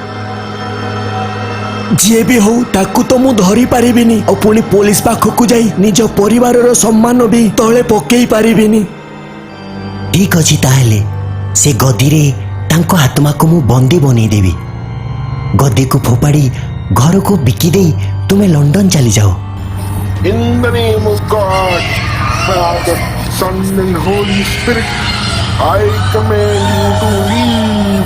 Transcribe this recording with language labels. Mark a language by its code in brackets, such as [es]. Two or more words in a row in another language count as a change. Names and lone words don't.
[or] ଯିଏ ବି ହଉ ତାକୁ ତ ମୁଁ ଧରି ପାରିବିନି ଆଉ ପୁଣି ପୋଲିସ ପାଖକୁ ଯାଇ ନିଜ ପରିବାରର ସମ୍ମାନ ବି ତଳେ ପକେଇ ପାରିବିନି। ଠିକ ଅଛି, ତାହେଲେ ସେ ଗଦିରେ ତାଙ୍କ ଆତ୍ମାକୁ ମୁଁ ବନ୍ଦୀ ବନେଇଦେବି। ଗଦିକୁ ଫୋପାଡ଼ି ଘରକୁ ବିକି ଦେଇ ତୁମେ ଲଣ୍ଡନ ଚାଲିଯାଅ। [en] In the name of God, Father, Son and Holy Spirit, I command you to leave.